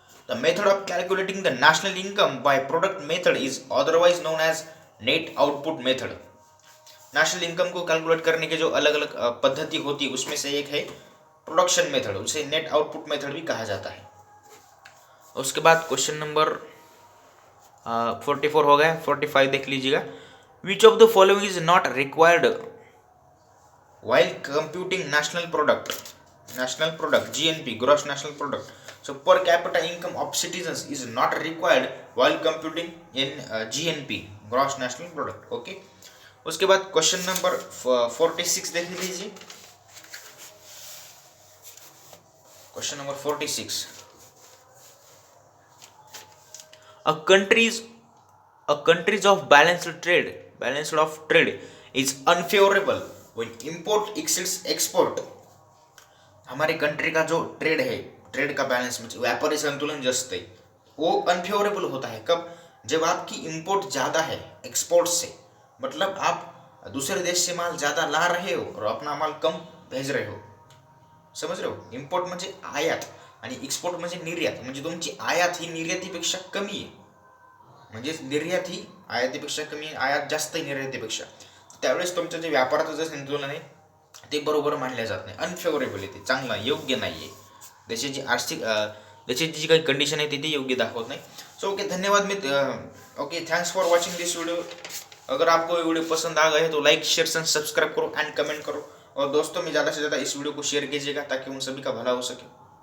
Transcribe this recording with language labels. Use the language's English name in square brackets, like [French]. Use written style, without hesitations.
[English] the method of calculating the national income by product method is otherwise known as net output method, [Hindi] national income को calculate करने के जो अलग अलग पद्धति होती है उसमें से एक है प्रोडक्शन मेथड, उसे नेट आउटपुट मेथड भी कहा जाता है। उसके बाद क्वेश्चन नंबर 44 हो गया, 45 देख लीजिएगा, [English] Which of the following is not required while computing national product GNP, gross national product, so per capita income of citizens is not required while computing in GNP, gross national product, okay। [Hindi] उसके बाद question number 46 [English] देख लीजिए, question number 46, a countries of balanced of trade is unfavorable when import exceeds export, [Hindi] हमारे country का जो trade है, trade का balance में व्यापारी संतुलन जस्ट है वो अनफेवरेबल होता है। कब? जब आपकी इंपोर्ट ज़्यादा है एक्सपोर्ट से, मतलब आप दूसरे देश से माल ज़्यादा ला रहे हो और अपना माल कम भेज रहे हो, समझ रहे हो? [Marathi] इम्पोर्ट म्हणजे आयात आणि एक्सपोर्ट म्हणजे निर्यात, म्हणजे तुमची आयात ही निर्यातीपेक्षा कमी आहे, म्हणजे निर्यात ही आयातीपेक्षा कमी आहे, आयात जास्त आहे निर्यातीपेक्षा, त्यावेळेस तुमचं जे व्यापाराचं जे संतुलन आहे ते बरोबर मानले जात नाही, अनफेवरेबल आहे, ते चांगलं योग्य नाही आहे, देशाची आर्थिक देशाची जी काही कंडिशन आहे ती योग्य दाखवत नहीं। [Hindi] सो ओके, धन्यवाद okay, [English] Thanks for watching this video. [Hindi] अगर आपको ये वीडियो पसंद आ गए तो लाइक शेयर एंड सब्सक्राइब करो एंड कमेंट करो, और दोस्तों में ज़्यादा से ज़्यादा इस वीडियो को शेयर कीजिएगा ताकि उन सभी का भला हो सके।